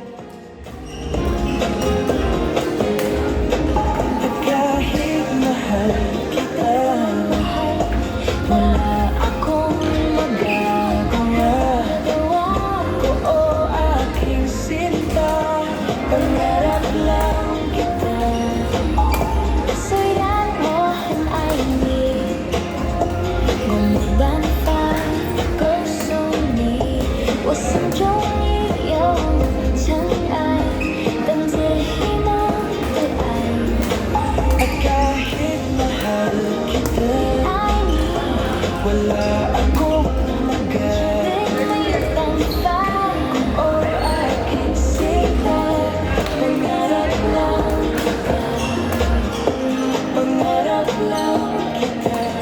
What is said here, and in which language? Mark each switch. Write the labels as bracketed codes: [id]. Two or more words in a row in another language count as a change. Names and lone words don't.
[tl] Kahit mahal kita, wala akong magagawa. Ko o aking sinta, pangarap lang kita. [zh] 虽然我很爱你，我没办法告诉你，我心中已有尘埃，等着希望的爱。 [tl] At kahit mahal kita, [zh] 爱你， [tl] wala akong [zh] 绝 [tl] magagawa. [zh] 对没有办法。 [tl] O aking sinta, pangarap lang kita. Pangarap lang kita.